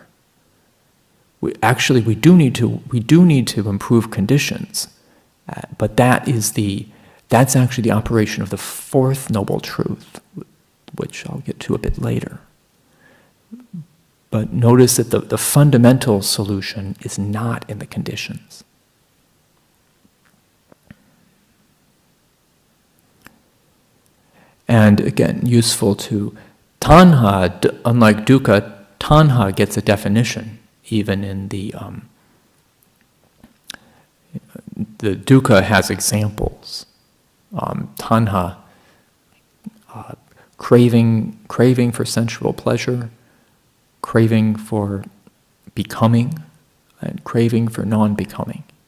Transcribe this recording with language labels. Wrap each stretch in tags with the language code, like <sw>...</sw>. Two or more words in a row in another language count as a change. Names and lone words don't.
<en>We do need to improve conditions, but that's actually the operation of the fourth noble truth, which I'll get to a bit later. But notice that the fundamental solution is not in the conditions. And again, useful to tanha, unlike dukkha, tanha gets a definition even in the dukkha has examples. Tanha, craving for sensual pleasure, craving for becoming, and craving for non-becoming.</en>